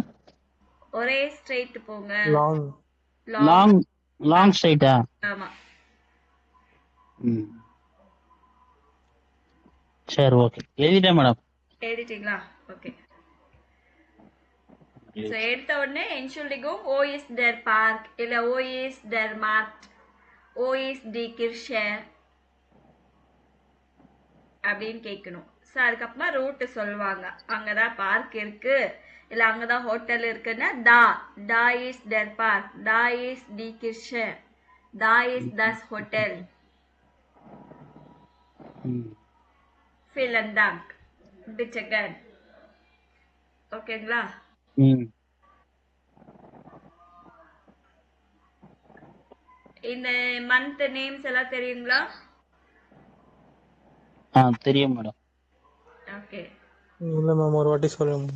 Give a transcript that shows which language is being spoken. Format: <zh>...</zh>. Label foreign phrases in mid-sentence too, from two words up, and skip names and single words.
<ta>ஒரே ஸ்ட்ரெயிட் போங்க. லாங் ஸ்ட்ரெயிட்டா? ஆமா. ம். சரி, ஓகே. எழுதிட்டேன் மேடம். எழுதிட்டீங்களா? ஓகே. சோ எடுத்த உடனே</ta> <de>Entschuldigung, wo ist der Park</de> <ta>இல்ல</ta> <de>wo ist der Markt, wo ist die Kirche</de> <ta>அப்படின்னு கேட்கணும். ஸோ அதுக்கப்புறமா ரூட் சொல்லுவாங்க. அங்கதான் பார்க் இருக்கு இல்ல அங்கதான் ஹோட்டல் இருக்குன்னா</ta> <de>da ist der Park, da ist die Kirche, da ist das Hotel. Vielen Dank. Bitte gern.</de> <ta>ஓகேங்களா? இந்த</ta> <en>month names</en> <ta>எல்லாம் தெரியுங்களா? தெரியும் மேடம். ஓகே. இல்ல மேம், ஒரு வாட்டி சொல்லுங்க.</ta>